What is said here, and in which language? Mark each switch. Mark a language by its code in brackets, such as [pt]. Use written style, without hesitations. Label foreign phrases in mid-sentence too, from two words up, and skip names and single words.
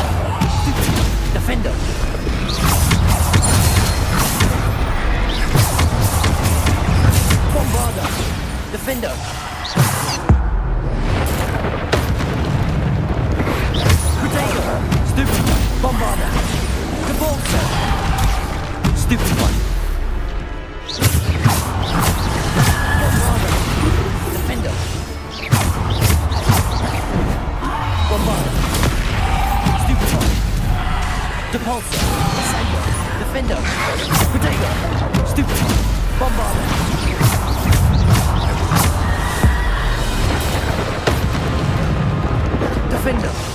[en] Stupido! Defendo! Bombarda! Defendo! Protego! Stupido! Bombarda! Depulso! Stupid one! Bombarda! Defendo! Bombarda! Stupid one! Depulso! Descendo! Defendo! Protego! Stupid one! Bombarda! Defendo!